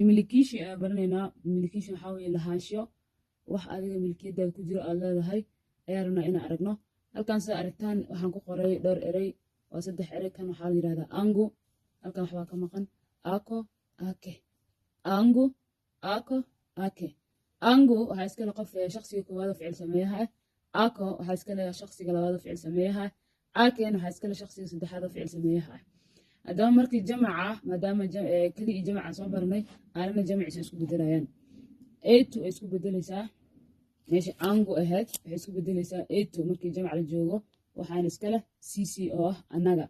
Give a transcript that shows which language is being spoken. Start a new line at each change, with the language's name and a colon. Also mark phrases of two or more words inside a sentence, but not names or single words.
Somali: milikiishi ayaan baranaynaa. Milikiishi waxaa weeye lahaansho wax adiga milkiyadaada ku jiro aad leedahay ayaan rabnaa inaan aragno. halkan sida aragtaan waxaan ku qoray dhowr erey waa 3 erey. kan waxaa la yidhahdaa angu. halkan waxbaa ka maqan
Swahili: ako ake. angu ako ake.
Somali: angu waxaa iskale qof shaqsiga koowaad oo ficil sameeyaha ah. ako waxaa iskale shaqsiga labaad oo ficil sameeyaha ah. aken waxaa iskale shaqsiga saddexaad oo ficil sameeyaha ah. haddaba markii jamaca maadaama keli iyo jamaca soo baranay aanana jamaciisa isku bedelayaan. etu ay isku bedelaysaa meesha angu ahayd waxay isku bedelaysaa etu markii jamac la joogo waxaana iskale cc oo ah annaga.